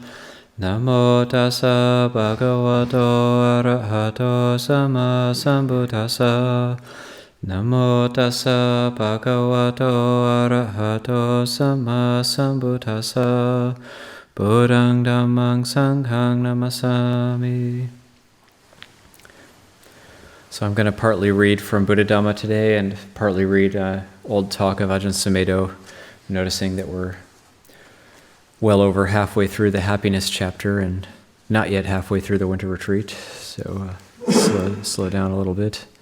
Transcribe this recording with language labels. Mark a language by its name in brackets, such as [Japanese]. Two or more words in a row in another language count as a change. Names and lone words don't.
[Pali] Namo tassa bhagavato arahato sama sambuddhassa. Namo tassa bhagavato arahato sama sambuddhassa. Buddhaṃ Dhammāṃ Sanghaṃ namasami. [English] So I'm going to partly read from Buddhadhamma today and partly read an old talk of Ajahn Sumedho, noticing that we're well over halfway through the happiness chapter and not yet halfway through the winter retreat, so slow down a little bit.